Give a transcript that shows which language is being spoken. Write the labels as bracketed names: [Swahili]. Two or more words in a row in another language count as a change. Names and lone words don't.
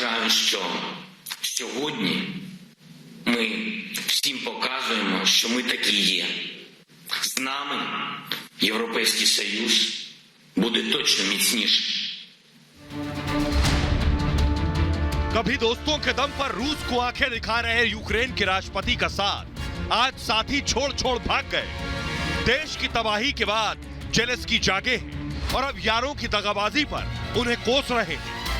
[Ukrainian] що сьогодні ми всім показуємо, що ми такі є. З нами Європейський Союз буде точно міцніший. [Hindi] कभी दोस्तों के दम पर रूस को आंखें दिखा रहे यूक्रेन के राष्ट्रपति का साथ आज साथी छोड़ छोड़ भाग गए। देश की तबाही के बाद जेलेंस्की जागे हैं और अब यारों की दगाबाजी पर उन्हें कोस रहे हैं।